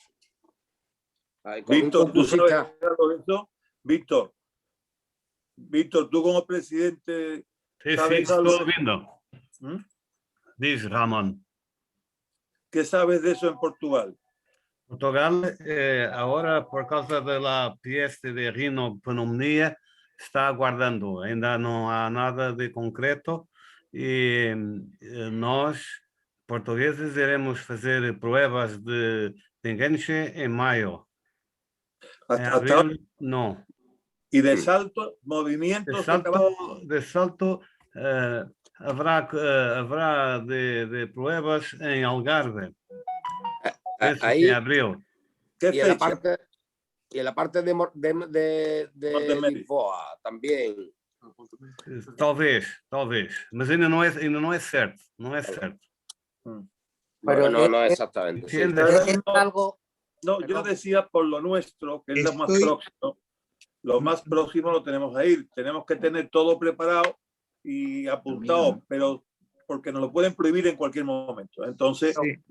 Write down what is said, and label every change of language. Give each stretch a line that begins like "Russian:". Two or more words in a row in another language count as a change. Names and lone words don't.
Spanish: Víctor, ¿tú sabes algo de eso? Víctor, tú como presidente... Sí, estoy viendo. Dice Ramón. ¿Qué sabes de eso en Portugal? Portugal, ahora por causa de la peste de rinopneumonia, está aguardando.
Portuguese: Ainda no há nada de concreto e nós, portugueses, iremos fazer
Spanish: pruebas de enganche
Portuguese: em maio. Em abril, no.
Spanish: ¿Y de salto, movimientos? De salto habrá de pruebas en Algarve. Ahí, en abril. Y en la parte de Lisboa también.
Portuguese: Talvez. Mas ainda não é certo. Não é certo.
Spanish: Pero no exactamente. Sí. No, yo decía por lo nuestro, que es lo más próximo. Lo más próximo lo tenemos ahí. Tenemos que tener todo preparado y apuntado, pero porque nos lo pueden prohibir en cualquier momento.